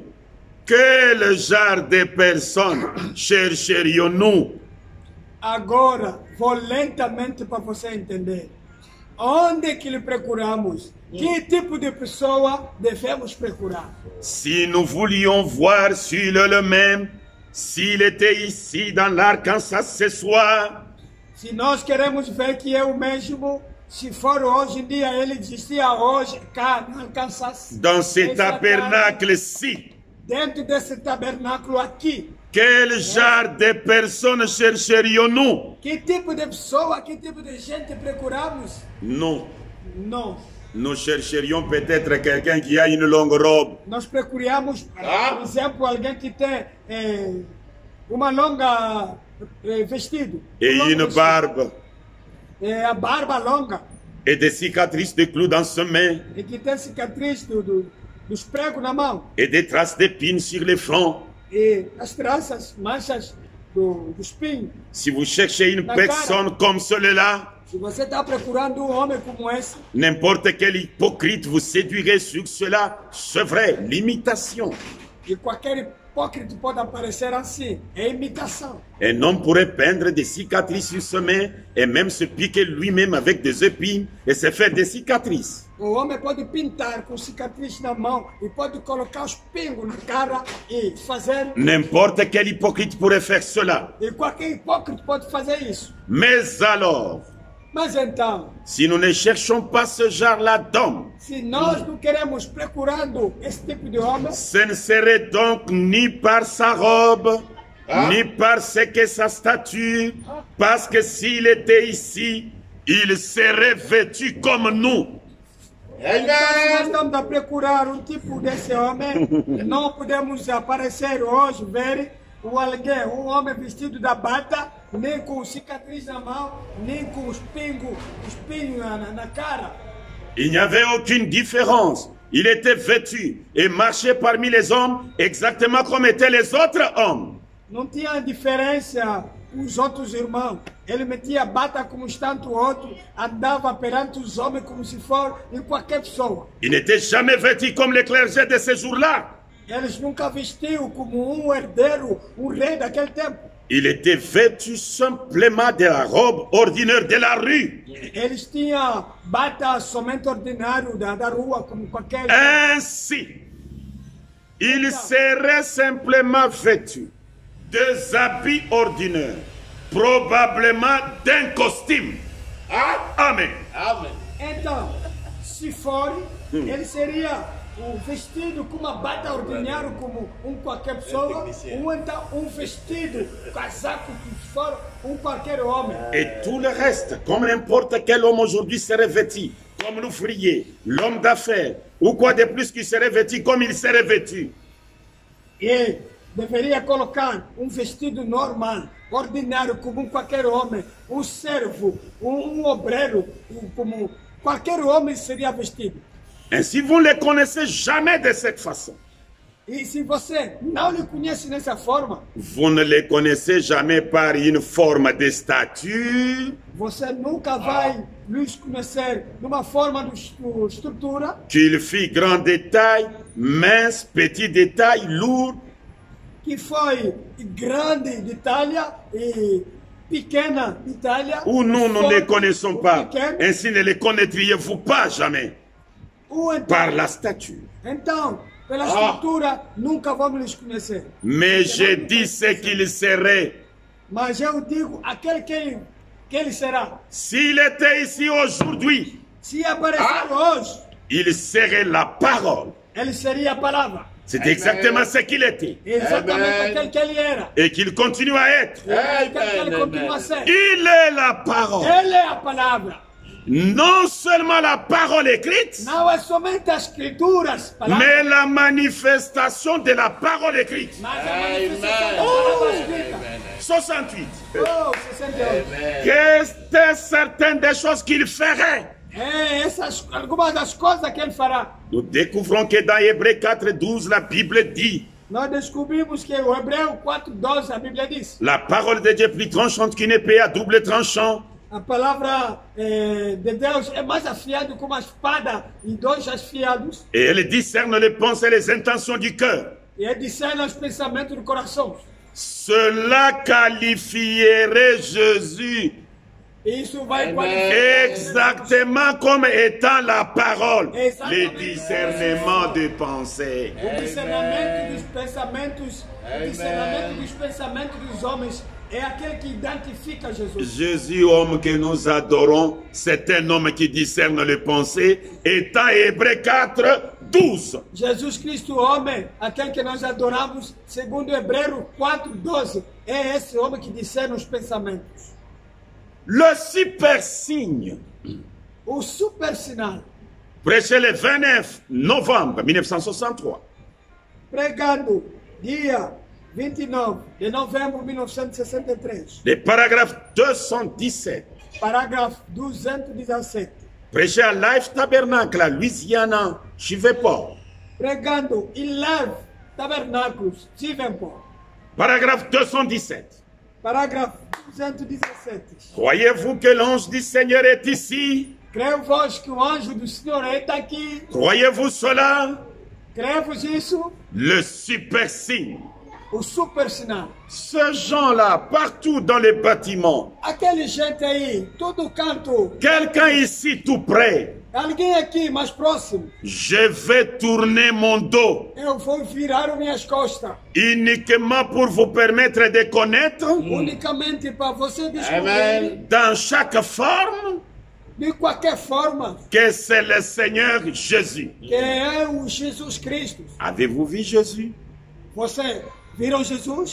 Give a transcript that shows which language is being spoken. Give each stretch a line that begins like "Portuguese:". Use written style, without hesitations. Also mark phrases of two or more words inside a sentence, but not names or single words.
French: Quel genre de personnes chercherions-nous?
Portuguese: Agora, vou lentamente para você entender. Onde que lhe procuramos? Que tipo de pessoa devemos procurar?
French: Si nous voulions voir s'il est le même, s'il était ici dans l'Arkansas ce soir,
Portuguese: Se nós queremos ver que é o mesmo, se for hoje em dia, ele existia hoje cá no Arkansas.
French: dans ce
Portuguese: Esse
French: tabernacle-ci,
Portuguese: dentro desse tabernáculo aqui.
French: quel genre de personnes chercherions-nous?
Portuguese: Que tipo de pessoa, que tipo de gente procuramos?
French: Non,
Portuguese: Não.
French: nous chercherions peut-être quelqu'un qui a une longue robe,
Portuguese: Nós procuramos, por exemplo, alguém que tem uma longa vestido.
French: et
Portuguese: um longo
French: une
Portuguese: vestido.
French: barbe,
Portuguese: A barba longa.
French: et des cicatrices de clous dans ses mains,
Portuguese: E que tem cicatriz dos pregos na mão.
French: et des traces d'épines sur les flancs.
Portuguese: E as traças, manchas do espinho.
French: Si vous cherchez une personne comme celle-là,
Portuguese: Se você está procurando um homem como esse,
French: n'importe quel hypocrite vous séduirait sur cela, c'est vrai, l'imitation.
Portuguese: e qualquer hipócrita pode aparecer assim, é imitação.
French: Un homme pourrait peindre des cicatrices sur ses mains et même se piquer lui-même avec des épines et se faire des cicatrices.
Portuguese: O homem pode pintar com cicatriz na mão e pode colocar os pingos na cara e fazer.
French: N'importe quel hypocrite pourrait faire cela.
Portuguese: E qualquer hipócrita pode fazer isso.
French: Mais alors,
Portuguese: Mas então,
French: si nous ne cherchons pas ce genre-là d'homme,
Portuguese: se nós não queremos procurando esse tipo de homem,
French: ce ne serait donc ni par sa robe, ni par ce que sa stature, parce que s'il était ici, il serait vêtu comme nous.
Portuguese: então, se nós estamos a procurar um tipo desse homem, não podemos aparecer hoje, ver um homem vestido da bata, nem com cicatriz na mão, nem com espinho na cara.
French: Il n'y avait aucune différence. Il était vêtu et marchait parmi les hommes exactement comme étaient les autres hommes.
Portuguese: Não tinha diferença com os outros irmãos. Ele metia a bata como está o outro, andava perante os homens como se for em qualquer pessoa.
French: Il n'était jamais vêtu comme les clergés de ces jours-là.
Portuguese: Eles nunca vestiam como um herdeiro, um rei daquele tempo.
French: Il était vêtu simplement de la robe ordinaire de la rue.
Portuguese: Eles tinham bata somente ordinário da rua, como qualquer.
French: Ainsi, il serait simplement vêtu des habits ordinaires, probablement d'un costume. Amen. Amen.
Portuguese: Então, se for, ele seria vestido com uma bata ordinária como qualquer pessoa, ou então vestido, casaco que for qualquer homem.
French: Et tout le reste, comme n'importe quel homme aujourd'hui serait vêtu, comme l'ouvrier, l'homme d'affaires, ou quoi de plus qui serait vêtu comme il serait vêtu.
Portuguese: E deveria colocar vestido normal, ordinário, como qualquer homem, servo, obreiro, como qualquer homem seria vestido.
French: Ainsi, vous ne les connaissez jamais de cette façon.
Portuguese: E se você não lhe conhece dessa forma,
French: Vous ne les connaissez jamais par une forme de stature,
Portuguese: você nunca vai lhes conhecer numa forma de estrutura,
French: qu'il fit grand détail, mince, petit détail, lourd,
Portuguese: que foi grande de Itália e pequena de Itália.
French: ou nous ne les connaissons pas.
Portuguese: Pequeno,
French: Ainsi ne les connaîtriez-vous pas jamais
Portuguese: ou então,
French: par la stature.
Portuguese: então, pela estrutura, nunca vamos lhes conhecer.
French: Mais je dis ce qu'il serait.
Portuguese: Mas eu digo, aquele que ele será.
French: S'il était ici aujourd'hui,
Portuguese: Se aparecer hoje,
French: il serait la parole.
Portuguese: ele seria a palavra.
French: C'est exactement ce qu'il était.
Portuguese: Exatamente Amen. aquele que ele era.
French: Et qu'il continue à être.
Portuguese: Aquele que ele continua a ser.
French: Il est la parole.
Portuguese: Ele é a palavra.
French: Non seulement la parole écrite,
Portuguese: Não é somente as escrituras, palavras,
French: mais la manifestation de la parole écrite.
Portuguese: mas a manifestação da palavra escrita.
French: 68.
Portuguese: Oh, 68.
French: Qu'est-ce certaines des choses qu'il ferait?
Portuguese: É, algumas das coisas que ele fará.
French: Nous découvrons que dans Hébreux 4:12, la Bible dit:
Portuguese: Nós descobrimos que o Hebreu 4:12, a Bíblia diz:
French: la parole de Dieu est plus tranchante qu'une épée à double tranchant.
Portuguese: A palavra de Deus é mais afiada que uma espada e dois afiados.
French: Et elle discerne les pensées et les intentions du cœur.
Portuguese: E ele discerne os pensamentos do coração.
French: Cela qualifierait Jésus
Portuguese: Isso vai Amen. qualificar
French: exactement comme étant la parole, Exactement. le discernement de pensées.
Portuguese: o discernimento dos pensamentos. O discernimento dos pensamentos dos homens é aquele que identifica Jesus.
French: Jésus, homme que nous adorons, c'est un homme qui discerne les pensées, étant Hébreux 4, 12.
Portuguese: Jesus Cristo, homem, aquele que nós adoramos, segundo Hebreus 4:12, é esse homem que discerne os pensamentos.
French: Le super signe,
Portuguese: O super sinal,
French: prêché le 29 novembre 1963.
Portuguese: pregado dia 29 de novembro de 1963,
French: Le paragraphe 217,
Portuguese: parágrafo 217,
French: prêché à Life Tabernacle, à Louisiana, Chiveport.
Portuguese: pregando em Live Tabernáculos, Chivenport,
French: Paragraphe 217.
Portuguese: parágrafo 217.
French: Croyez-vous que l'ange du Seigneur est ici?
Portuguese: Creio vós que o anjo do Senhor está aqui?
French: Croyez-vous cela?
Portuguese: Creio-vos isso?
French: Le super signe.
Portuguese: O super sinal.
French: Ces gens-là, partout dans les bâtiments,
Portuguese: Aquele gente aí, todo canto,
French: quelqu'un ici tout près,
Portuguese: alguém aqui mais próximo,
French: je vais tourner mon dos
Portuguese: eu vou virar minhas costas.
French: uniquement pour vous permettre de connaître
Portuguese: Unicamente para você descobrir, Amen.
French: dans chaque forme
Portuguese: de qualquer forma,
French: que c'est le Seigneur Jésus.
Portuguese: que é o Jesus Cristo.
French: Avez-vous vu Jésus?
Portuguese: Você viram Jesus?